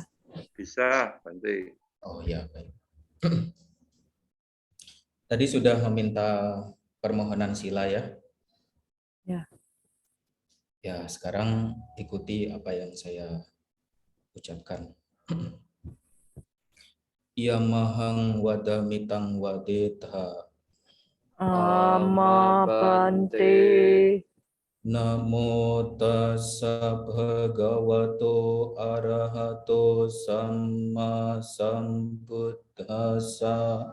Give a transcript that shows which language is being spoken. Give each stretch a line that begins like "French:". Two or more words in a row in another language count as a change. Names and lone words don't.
Indonesian: Bisa, Bante. Oh ya, baik. Tadi sudah meminta permohonan sila ya? Ya. Ya, sekarang ikuti apa yang saya ucapkan.
Pali: Yamahang wadamitang wadetha. Ama Bante. Namo tassa bhagavato arahato samma sambuddhassa.